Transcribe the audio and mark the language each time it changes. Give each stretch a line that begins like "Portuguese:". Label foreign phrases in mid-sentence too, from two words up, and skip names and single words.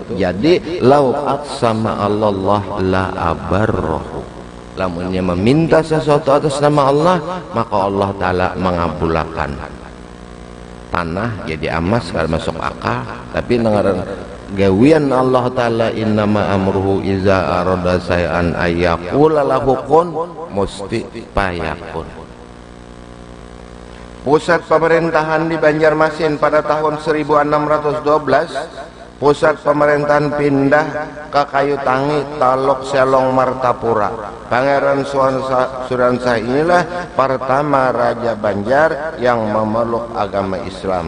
Banjar: Jadi
Arabic: لو أقسم الله لأبره,
Banjar: lamunnya meminta sesuatu atas nama Allah, maka Allah Ta'ala mengabulkan. Tanah jadi emas kalau masuk akal, tapi nengaran gawian Allah Ta'ala,
Arabic: إنما أمره إذا أراد شيئا أن يقول له كن
Banjar: musti payakun.
Indonesian: Pusat pemerintahan di Banjarmasin pada tahun 1612, pusat pemerintahan pindah ke Kayu Tangi, Talok Selong, Martapura. Pangeran Suryansah inilah pertama Raja Banjar yang memeluk agama Islam.